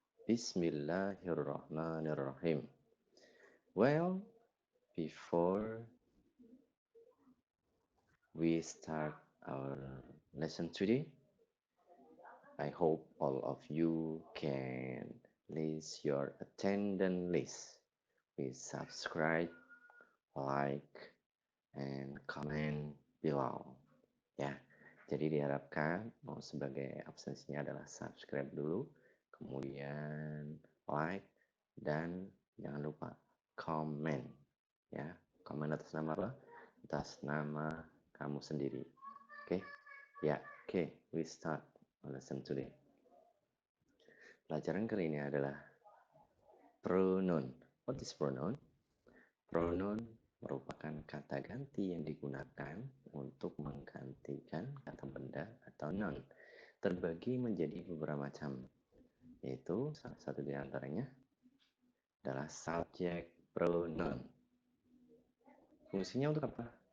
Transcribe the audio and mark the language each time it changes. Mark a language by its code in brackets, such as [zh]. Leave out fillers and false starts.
[en] Bismillahirrahmanirrahim. Well, before we start our lesson today, I hope all of you can list your attendance list with subscribe, like, and comment below. [id] Ya, jadi diharapkan mau sebagai absensinya adalah subscribe dulu, kemudian like, dan jangan lupa comment. Ya, comment atas nama apa? Atas nama kamu sendiri. [en] Oke, ya, oke, we start lesson today. [id] Pelajaran kali ini adalah pronoun. [en] What is pronoun? [id] Pronoun merupakan kata ganti yang digunakan untuk menggantikan kata benda atau noun. Terbagi menjadi beberapa macam, yaitu salah satu di antaranya adalah subject pronoun. Fungsinya untuk apa?